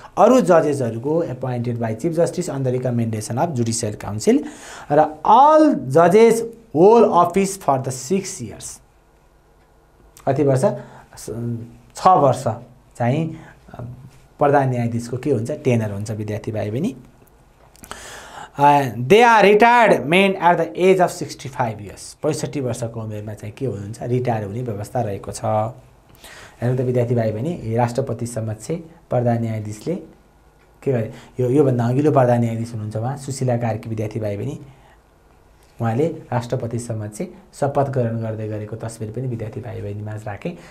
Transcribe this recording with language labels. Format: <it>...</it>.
<en>अरू जजेसहरूको appointed by chief justice on the recommendation of judicial council. र all जजेस whole office for the 6 years.</en> <ne>कति वर्ष? 6 वर्ष चाहिँ प्रधान न्यायाधीशको के हुन्छ, टेनर हुन्छ विद्यार्थी भाइ बहिनी।</ne> <en>They are retirement at the age of 65 years.</en> <ne>65 वर्षको उमेरमा चाहिँ के हुनुहुन्छ, रिटायर हुने व्यवस्था रहेको छ। हेर्नु त विद्यार्थी भाइ बहिनी, राष्ट्रपति समक्ष प्रधान न्यायाधीशले के गरे, योभन्दा अघिल्लो प्रधान न्यायाधीश हुनुहुन्छ उहाँ सुशीला कार्की विद्यार्थी भाइ बहिनी, उहाँले राष्ट्रपति समक्ष शपथ ग्रहण गर्दै गरेको तस्बिर पनि विद्यार्थी भाइ बहिनीमा राखेँ।</ne>